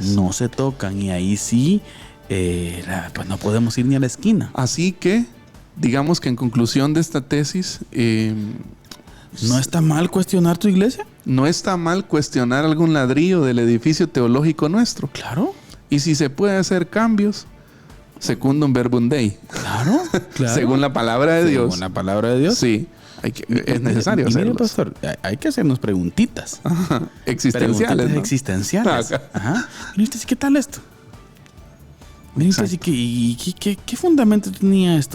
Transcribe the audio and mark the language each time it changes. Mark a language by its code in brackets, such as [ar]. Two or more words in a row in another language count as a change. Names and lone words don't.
[es] No se tocan, y ahí sí, pues no podemos ir ni a la esquina. Así que, digamos que en conclusión de esta tesis, ¿no está mal cuestionar tu iglesia? No está mal cuestionar algún ladrillo del edificio teológico nuestro. Claro. Y si se puede hacer cambios, [la] secundum verbum Dei. [es] Claro. Según la palabra de Dios. Según la palabra de Dios. Sí. Es necesario hacerlo. Mire, pastor, hay que hacernos preguntitas. Ajá. Existenciales. Preguntitas, ¿no? Existenciales. Ajá. Mire usted, ¿qué tal esto? Mire usted, ¿qué fundamento tenía esto?